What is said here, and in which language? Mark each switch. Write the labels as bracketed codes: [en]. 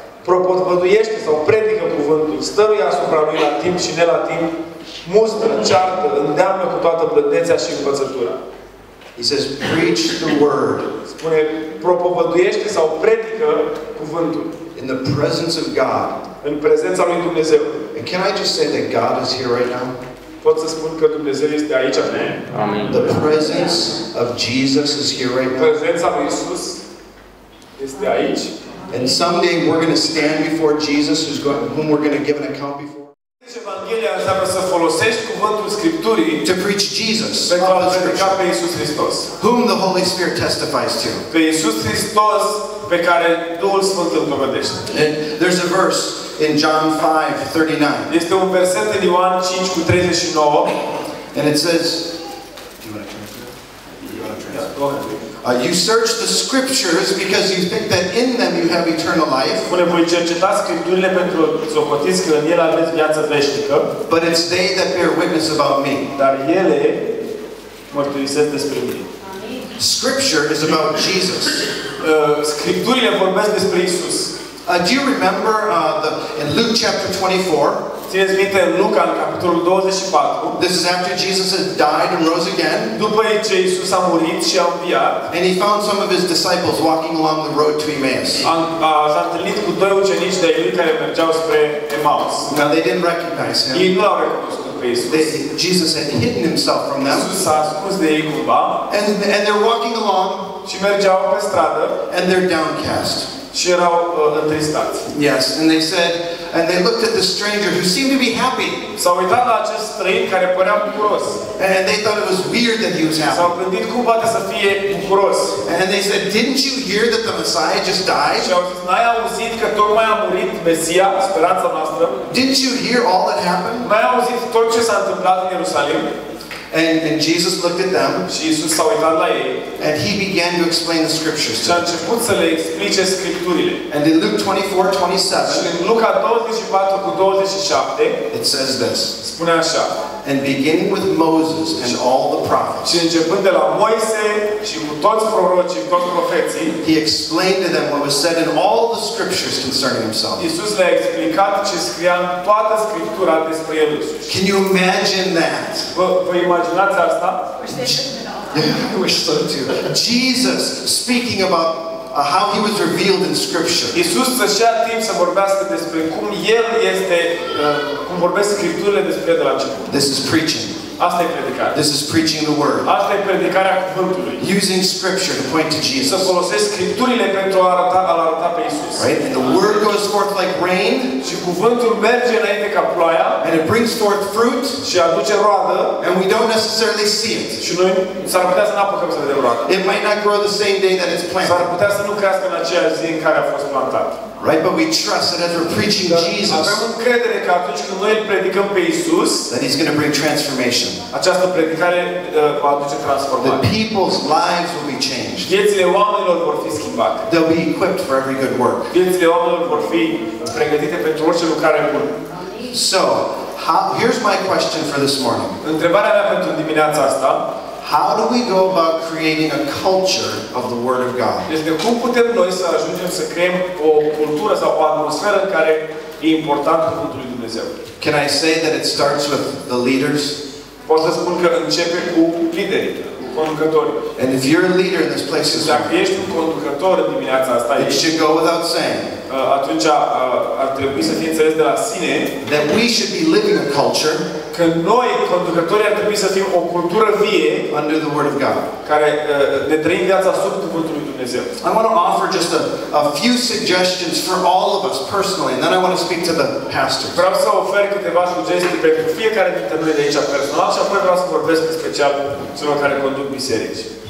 [ro] Propovăduiește sau predică cuvântul, stăruie asupra lui la timp și ne la timp, mustră, ceartă, îndeamnă cu toată blândețea și învățătura. [en] He says, preach the word. [ro] Spune, propovăduiește sau predică cuvântul. [en] In the presence of God. [ro] În prezența lui Dumnezeu. [en] And can I just say that God is here right now? [ro] Pot să spun că Dumnezeu este aici. [en] Amen. The presence of Jesus is here right now. [ro] Prezența lui Isus este aici. [en] And someday we're going to stand before Jesus, whom we're going to give an account before. [ro] Evanghelia înseamnă să folosești cuvântul Scripturii [en] to preach Jesus, [ro] pentru a predica pe Iisus Hristos. [en] whom the Holy Spirit testifies to. [ro] Pe Iisus Hristos pe care Duhul Sfânt îl dovedește. [en] And there's a verse in John 5:39. [ro] Este un verset în Ioan 5:39. [en] And it says, do you want to translate? You want to translate? Go ahead. You search the scriptures because you think that in them you have eternal life. [ro] Spune, voi cercetați Scripturile pentru socotiți că în ele aveți viață veșnică. [en] But it's they that bear witness about me. [ro] Dar ele mărturisesc despre mine. [en] Scripture is about Jesus. [ro] Scripturile vorbesc despre Isus. [en] Do you remember in Luke chapter 24? [ro] Țineți minte în Luca, în capitolul 24. [en] This is after Jesus has died and rose again. [ro] După ce Isus a murit și a înviat. [en] And he found some of his disciples walking along the road to Emmaus. [ro] S-a întâlnit cu doi ucenici de-ai lui care mergeau spre Emaus. [en] Now they didn't recognize him. [ro] Ei nu l-au recunoscut pe Isus. [en] Jesus had hidden himself from them. [ro] Isus s-a ascuns de ei cumva. [en] And they're walking along. [ro] Și mergeau pe stradă. [en] And they're downcast. [ro] Și erau întristați. [en] Yes, and they said, and they looked at the stranger who seemed to be happy. [ro] S-au uitat la acest străin care părea bucuros. [en] And they thought it was weird that he was happy. [ro] S-au gândit cum poate să fie bucuros. [en] And they said, didn't you hear that the Messiah just died? [ro] Și au zis, n-ai auzit că tocmai a murit Mesia, speranța noastră? [en] Didn't you hear all that happened? [ro] N-ai auzit tot ce s-a întâmplat în Ierusalim? [en] And Jesus looked at them. [ro] Și Isus s-a uitat la ei. [en] And he began to explain the scriptures to [ro] Și a [en] them. [ro] început să le explice Scripturile. [en] And in Luke [ro] Și 24:27, în Luca 24:27 [en] it says this. [ro] spune așa. [en] And beginning with Moses and all the prophets, [ro] Și începând de la Moise și cu toți prorocii, toți profeții, [en] he explained to them what was said in all the scriptures concerning himself. [ro] Iisus le-a explicat ce scria în toată Scriptura despre El însuși. [en] Can you imagine that? [ro] Vă imaginați asta? [en] I wish so too. Jesus speaking about how he was revealed in Scripture. [ro] Iisus să-și ia timp să vorbească despre cum El este, cum vorbesc Scripturile despre El de la început. [en] This is preaching. [ro] Asta e predicarea. [en] This is preaching the word. [ro] Asta e predicarea cuvântului. [en] Using Scripture to point to [ro] Să [en] Jesus. [ro] folosesc Scripturile pentru a-L arăta pe Iisus. [en] Right? And the word goes forth like rain. [ro] Și cuvântul merge înainte ca ploaia. [en] And it brings forth fruit. [ro] Și aduce roadă. [en] And we don't necessarily see it. [ro] Și noi s-ar putea să n-apucăm să vedem roadă. [en] It might not grow the same day that it's [ro] S-ar [en] planted. [ro] putea să nu crească în aceeași zi în care a fost plantat. [en] Right? But we trust that as we're preaching Jesus, [ro] Avem încredere că atunci când noi îl predicăm pe Iisus, [en] that he's going to bring transformation. [ro] această predicare va aduce [en] That [ro] transformare. [en] people's lives will be changed. [ro] Viețile oamenilor vor fi schimbate. [en] They'll be equipped for every good work. [ro] Viețile oamenilor vor fi pregătite pentru orice lucrare bună. [en] So, here's my question for this morning. [ro] Întrebarea mea pentru dimineața asta [en] How do we go about creating a culture of the Word of God? [ro] este cum putem noi să ajungem să creăm o cultură sau o atmosferă în care e important cuvântul lui Dumnezeu. [en] Can I say that it starts with the leaders? [ro] Pot să spun că începe cu liderii, cu conducătorii. [en] And if you're a leader in this place this [ro] Dacă [en] morning, [ro] ești un conducător în dimineața asta, [en] it should go without saying [ro] atunci ar trebui să fie înțeles de la sine [en] that we should be living a culture [ro] că noi, conducătorii, ar trebui să fim o cultură vie [en] under the Word of God. [ro] care ne trăim viața sub cuvântul lui Dumnezeu. [en] I want to offer just a few suggestions for all of us personally, and then I want to speak to the pastors. [ro] Vreau să ofer câteva sugestii pentru fiecare dintre noi de aici personal și apoi vreau să vorbesc în special celor care conduc biserici.